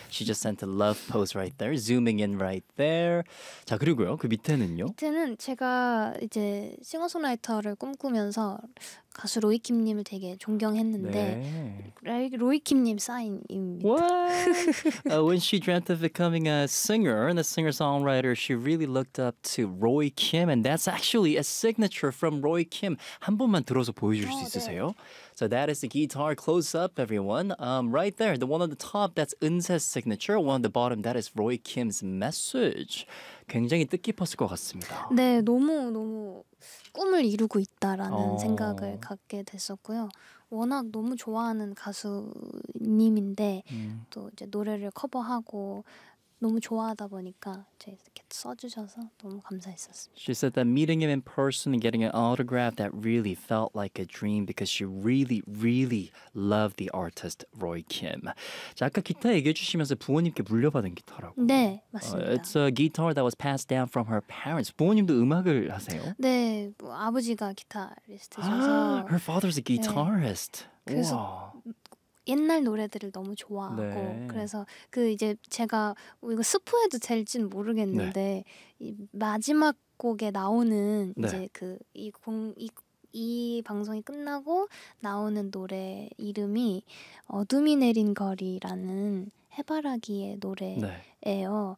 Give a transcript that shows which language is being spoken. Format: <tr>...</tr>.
<en>She just sent a love post right there, zooming in right there.</en> <ko>자 그리고요 그 밑에는요? 밑에는 제가 이제 싱어송라이터를 꿈꾸면서 가수 로이킴님을 되게 존경했는데 네. 로이킴님 사인입니다.</ko> <en>What? When she dreamt of becoming a singer and a singer-songwriter, she really looked up to Roy Kim, and that's actually a signature from Roy Kim.</en> <ko>한 번만 들어서 보여줄 수 있으세요? 네.</ko> <en>So that is the guitar close-up, everyone. Right there, the one on the top, that's 은세's signature. One on the bottom, that is Roy Kim's message.</en> <ko>굉장히 뜻깊었을 것 같습니다. 네, 너무 꿈을 이루고 있다라는 생각을 갖게 됐었고요. 워낙 너무 좋아하는 가수님인데 또 이제 노래를 커버하고 너무 좋아하다 보니까 이렇게 써주셔서 너무 감사했었습니다.</ko> <en>She said that meeting him in person and getting an autograph that really felt like a dream because she really, really loved the artist Roy Kim.</en> <ko>자, 아까 기타 얘기해 주시면서 부모님께 물려받은 기타라고. 네, 맞습니다.</ko> <en>It's a guitar that was passed down from her parents.</en> <ko>부모님도 음악을 하세요? 네, 뭐 아버지가 기타리스트셔서.</ko> <en>Her father's a guitarist. 네.</en> <ko>그래서 옛날 노래들을 너무 좋아하고 네. 그래서 그 이제 제가 이거 스포해도 될지는 모르겠는데 네. 이 마지막 곡에 나오는 네. 이제 그 이 방송이 끝나고 나오는 노래 이름이 어둠이 내린 거리라는 해바라기의 노래예요.</ko>